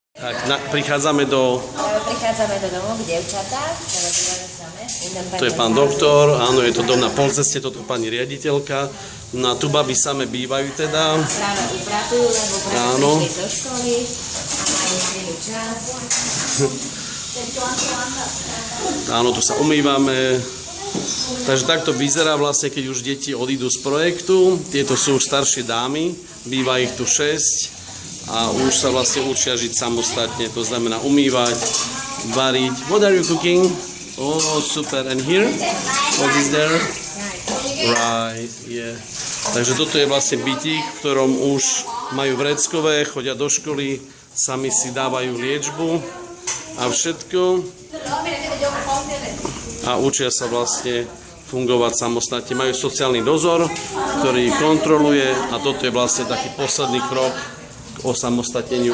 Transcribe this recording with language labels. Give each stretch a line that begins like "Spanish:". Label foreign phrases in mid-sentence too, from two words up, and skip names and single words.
Slovak: Tak, prichádzame do... Prichádzame do domu k dievčatám, ktoré bývajú same. To je pán doktor, áno, je to dom na polceste, toto pani riaditeľka. Na tu baby same bývajú teda. Práve upratujú, lebo práve prišli do školy a majú chvíľu čas. Áno, tu sa umývame. Takže takto vyzerá vlastne, keď už deti odídu z projektu. Tieto sú už staršie dámy, býva ich tu 6 a už sa vlastne učia žiť samostatne. To znamená umývať, variť.
English: What are you cooking? Oh, super. And here? What is there? Right, yeah.
Slovak: Takže toto je vlastne bytík, v ktorom už majú vreckové, chodia do školy, sami si dávajú liečbu a všetko. A učia sa vlastne fungovať samostatne. Majú sociálny dozor, ktorý ich kontroluje a toto je vlastne taký posledný krok k osamostatneniu.